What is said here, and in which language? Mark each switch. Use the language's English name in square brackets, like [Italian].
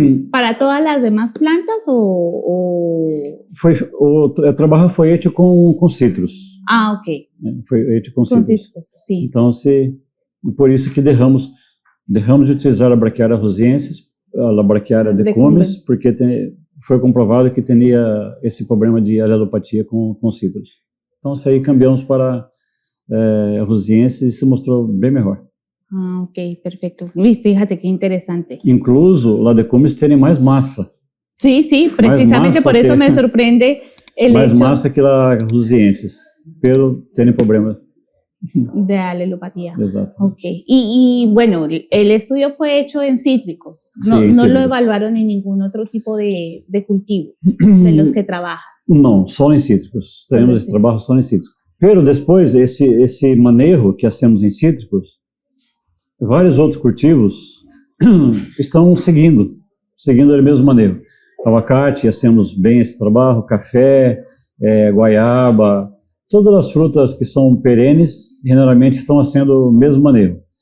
[Spanish] ¿Para todas las demás plantas o...? [Portuguese] O trabalho foi feito com citros. Ok. Foi feito com citros. Sim. Então, por isso que derramos de utilizar a braquiária roziensis, a braquiária decumis, porque foi comprovado que tinha esse problema de alelopatia com citros. Então, aí cambiamos para a roziensis e se mostrou bem melhor. [Spanish] Ok, perfecto. Uy, fíjate qué interesante. Incluso la decumis tiene más masa. Sí, precisamente por eso me sorprende el más hecho. Más masa que la roziensis, pero tiene problemas de alelopatía. Exacto. Ok. Y bueno, el estudio fue hecho en cítricos. No lo evaluaron en ningún otro tipo de cultivo de los que trabajas. No, solo en cítricos. [Portuguese] Tenemos esse trabalho só em cítricos. Pero depois, esse manejo que hacemos em cítricos, vários outros cultivos estão seguindo o mesmo manejo. Abacate, hacemos bem esse trabalho, café, goiaba, todas as frutas que são perenes, generalmente estão fazendo o mesmo manejo.